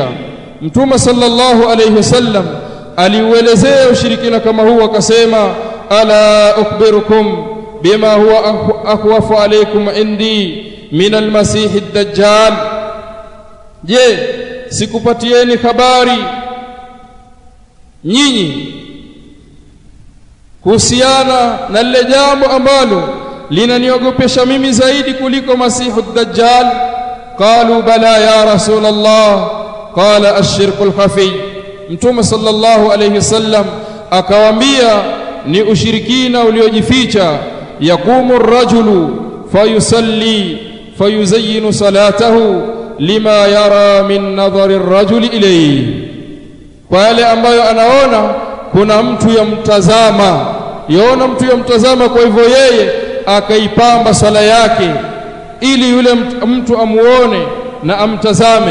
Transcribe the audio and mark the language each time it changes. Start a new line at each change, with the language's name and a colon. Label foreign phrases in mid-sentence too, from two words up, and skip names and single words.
Swahili: Mtume
Arabic: صلى الله عليه وسلم
Swahili: aliuelezea ushirikina kama huu, akasema,
Arabic: ألا أخبركم بما هو أخوف عليكم عندي من المسيح الدجال,
Swahili: je, sikupatieni habari nyinyi kuhusiana na lile jambo ambalo linaniogopesha mimi zaidi kuliko masihu ad-dajjal?
Arabic: قالوا بلى يا رسول الله، قال الشرك الخفي.
Swahili: Mtume
Arabic: صلى الله عليه وسلم
Swahili: akawaambia, ni ushirikina uliojificha.
Arabic: يقوم الرجل فيصلي فيزين صلاته لما يرى من نظر الرجل إليه,
Swahili: kwa yale ambayo anaona kuna mtu yamtazama, yaona mtu yamtazama, kwa hivyo yeye akaipamba sala yake ili yule mtu amuone na amtazame.